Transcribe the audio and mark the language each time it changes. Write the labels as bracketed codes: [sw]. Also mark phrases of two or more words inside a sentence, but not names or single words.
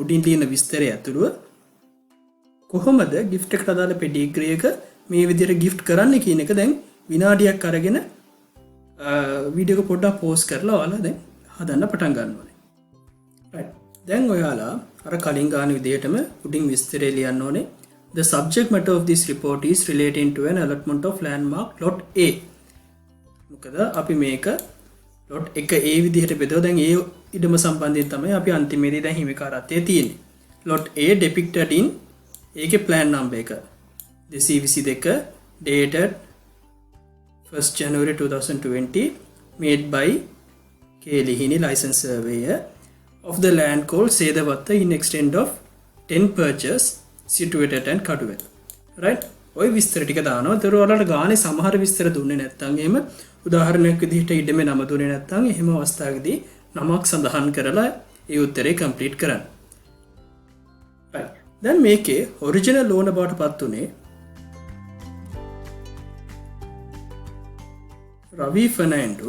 [si] උඩින් තියෙන විස්තරය ඇතුළුව කොහොමද ගිෆ්ට් එකට අදාළ පෙටිග්‍රී එක මේ විදිහට ගිෆ්ට් කරන්න කියන එක දැන් විනාඩියක් අරගෙන වීඩියෝ එක පොඩ්ඩක් පෝස් කරලා ඔයාලා දැන් හදන්න පටන් ගන්න ඕනේ. right දැන් ඔයාලා අර කලින් ගාන විදිහටම උඩින් විස්තරය ලියන්න ඕනේ. [en] The subject matter of this report is relating to an allotment of landmark lot A. [si] මොකද අපි මේක lot 1 A විදිහට බෙදුවා. දැන් ඒ ඉඩම සම්බන්ධයෙන් තමයි අපි අන්තිමේදී දැන් හිමිකාරත්වයේ තියෙන්නේ. [en] lot A depicted in ඒකේ plan number එක 222 dated 1st January 2020 made by K. Lihini license surveyor of the land called Sedawatta in extent of 10 purchase situated and Kaduwel. [si] right ඔය විස්තර ටික දානවා. ඒතර ඔයාලට ගානේ සමහර විස්තර දුන්නේ නැත්නම් එහෙම උදාහරණයක් විදිහට ඉඩමේ නම දුන්නේ නැත්නම් එහෙම අවස්ථාවකදී නමක් සඳහන් කරලා ඒ උත්තරේ කම්ප්ලීට් කරන්න. right දැන් මේකේ ඔරිජිනල් ඕන බවට පත් උනේ රවි ෆර්නෑන්ඩෝ.